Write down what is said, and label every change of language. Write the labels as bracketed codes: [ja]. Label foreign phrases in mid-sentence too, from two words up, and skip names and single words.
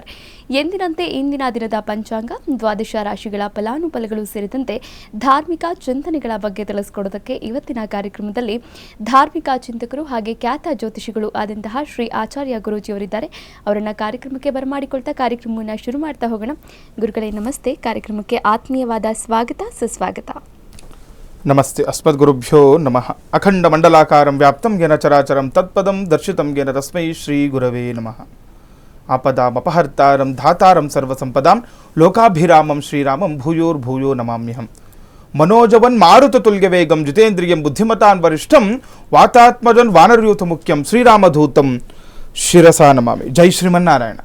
[kn] ಎಂದಿನಂತೆ ಇಂದಿನ ದಿನದ ಪಂಚಾಂಗ, ದ್ವಾದಶ ರಾಶಿಗಳ ಫಲಾನುಫಲಗಳು ಸೇರಿದಂತೆ ಧಾರ್ಮಿಕ ಚಿಂತನೆಗಳ ಬಗ್ಗೆ ತಿಳಿಸಿಕೊಡೋದಕ್ಕೆ ಇವತ್ತಿನ ಕಾರ್ಯಕ್ರಮದಲ್ಲಿ ಧಾರ್ಮಿಕ ಚಿಂತಕರು ಹಾಗೆ ಖ್ಯಾತ ಜ್ಯೋತಿಷಿಗಳು ಆದಂತಹ ಶ್ರೀ ಆಚಾರ್ಯ ಗುರೂಜಿಯವರಿದ್ದಾರೆ. ಅವರನ್ನ ಕಾರ್ಯಕ್ರಮಕ್ಕೆ ಬರಮಾಡಿಕೊಳ್ತಾ ಕಾರ್ಯಕ್ರಮವನ್ನು ಶುರು ಮಾಡ್ತಾ ಹೋಗೋಣ. ಗುರುಗಳೇ ನಮಸ್ತೆ. ಕಾರ್ಯಕ್ರಮಕ್ಕೆ ಆತ್ಮೀಯವಾದ ಸ್ವಾಗತ, ಸುಸ್ವಾಗತ. [sa] ನಮಸ್ತೆ. ಅಸ್ಮದ್ ಗುರುಭ್ಯೋ ನಮಃ. ಅಖಂಡ ಮಂಡಲಾಕಾರಂ ವ್ಯಾಪ್ತಂ ಯೇನ ಚರಾಚರಂ ತತ್ಪದಂ ದರ್ಶಿತಂ ಯೇನ ತಸ್ಮೈ ಶ್ರೀ ಗುರವೇ ನಮಃ. ಆಪದಾಮಪಹರ್ತಾರಂ ಧಾತಾರಂ ಸರ್ವಸಂಪದಾಂ ಲೋಕಾಭಿರಾಮಂ ಶ್ರೀರಾಮಂ ಭೂಯೋರ್ಭೂಯೋ ನಮಾಮ್ಯಹಂ. ಮನೋಜವನ್ ಮಾರುತತುಲ್ಯ ವೇಗಂ ಜಿತೇಂದ್ರಿಯಂ ಬುದ್ಧಿಮತಾನ್ ವರಿಷ್ಠಂ ವಾತಾತ್ಮಜನ್ ವಾನರಯೂಥ ಮುಖ್ಯಂ ಶ್ರೀರಾಮಧೂತಂ ಶಿರಸಾ ನಮಾಮಿ. ಜೈ ಶ್ರೀಮನ್ನಾರಾಯಣ.